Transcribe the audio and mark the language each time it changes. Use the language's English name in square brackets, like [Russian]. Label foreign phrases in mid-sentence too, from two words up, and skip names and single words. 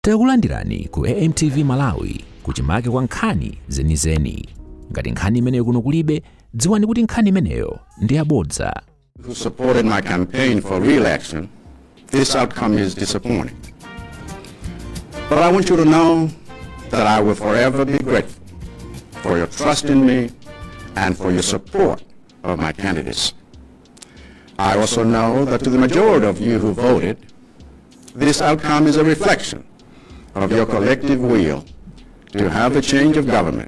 [Nyanja] Takulandirani ku AMTV Malawi kuchimake kwa nkhani zenizeni. Ngati nkhani imeneyo kuno kulibe, dziwani kuti nkhani imeneyo ndi yabodza. [English] Who supported my campaign for re-election, this outcome is disappointing. But I want you to know that I will forever be grateful for your trust in me and for your support of my candidacy. I also know that to the majority of you who voted, this outcome is a reflection of your collective will to have a change of government.